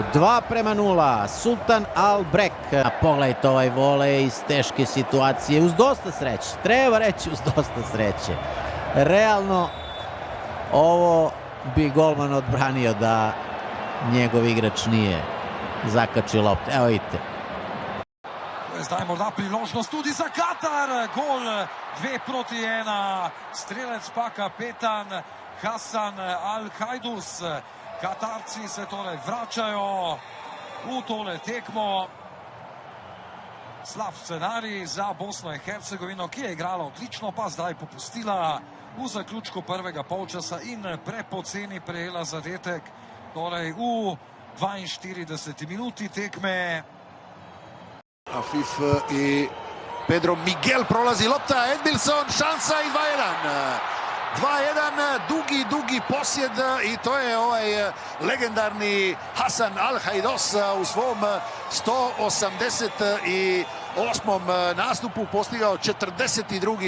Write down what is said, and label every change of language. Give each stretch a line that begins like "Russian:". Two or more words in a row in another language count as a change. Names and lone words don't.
Bosnian: 2-0, Sultan Albrek. Pogledajte ovaj volej iz teške situacije, uz dosta sreće. Treba reći uz dosta sreće. Realno, ovo bi golman odbranio da njegov igrač nije zakačio loptu. Evo vidite.
Slovenian: Zdaj morda priložnost tudi za Katar. Gol 2-1. Strelec pa kapetan Hasan Al-Hajdus. Katarci se torej vračajo v tole tekmo. Slab scenarij za Bosno i Hercegovino, ki je igrala odlično, pa zdaj popustila v zaključku prvega polčasa in prepoceni prejela zadetek. Torej v 42. minuti tekme.
Bosnian: Afif i Pedro Miguel, prolazi lopta, Edmilson, šansa i 2-1, dugi posjed i to je ovaj legendarni Hasan Al-Hajdus u svom 188. nastupu postigao 42.